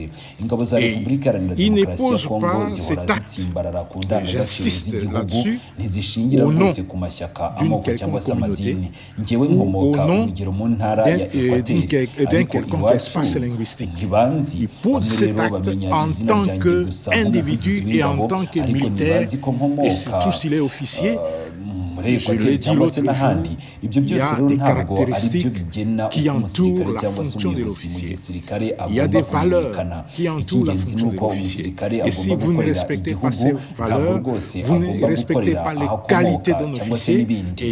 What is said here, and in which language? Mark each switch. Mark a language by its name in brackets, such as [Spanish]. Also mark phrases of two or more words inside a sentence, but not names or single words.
[Kinyarwanda] Ingabo za Repubulika Iharanira Demokarasi ya Kongo zihora zitsimbarara ku ndangagaciro z'igihugu, ntizishingira rwose ku mashyaka, amoko cyangwa se amadini. Njyewe nkomoka urugero mu ntara ya Ekwateri, ariko iwacu ntibanzi. Bamwe rero bamenya izina [French] en tant qu'individu et en tant que militaire, et surtout s'il est officier, [Kinyarwanda] muri Ekwateri cyangwa se n'ahandi. Ibyo byose rero ntabwo ari byo bigena umusirikare cyangwa se umuyobozi mu gisirikare agomba kumvikana. Icy'ingenzi ni uko umusirikare agomba gukorera igihugu, ntabwo rwose agomba gukorera aho akomoka cyangwa se n'ibindi.